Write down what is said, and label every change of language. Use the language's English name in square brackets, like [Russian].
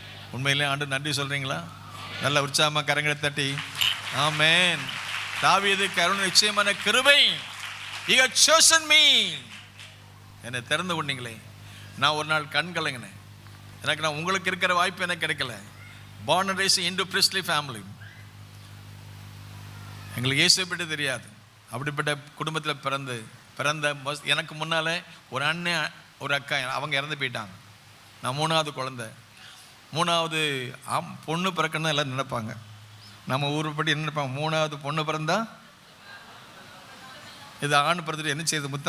[Tamil] உண்மையிலே ஆண்டு நன்றி சொல்றீங்களா? நல்ல உற்சாகமாக கரங்களை தட்டி ஆமென். தாவீது கருணை நிச்சயமான கிருபை. [English] You have chosen me. [Tamil] என்னை திறந்து கொண்டீங்களே. நான் ஒரு நாள் கண் கலங்கினேன். நான் உங்களுக்கு இருக்கிற வாய்ப்பு எனக்கு கிடைக்கல. [English] born and raised into priestly family. [Tamil] எங்களுக்கு இயேசுவை பற்றி தெரியாது. அப்படிப்பட்ட குடும்பத்தில் பிறந்த எனக்கு முன்னால் ஒரு அண்ணன் ஒரு அக்கா அவங்க இறந்து போயிட்டாங்க. நான் 3வது குழந்தை. 3வது பொண்ணு பிறக்கணும் எல்லாம் நினைப்பாங்க. நம்ம ஊருப்படி என்ன நினைப்பாங்க? 3வது பொண்ணு பிறந்தா இது ஆண் பிறந்துட்டு என்ன செய்யுது?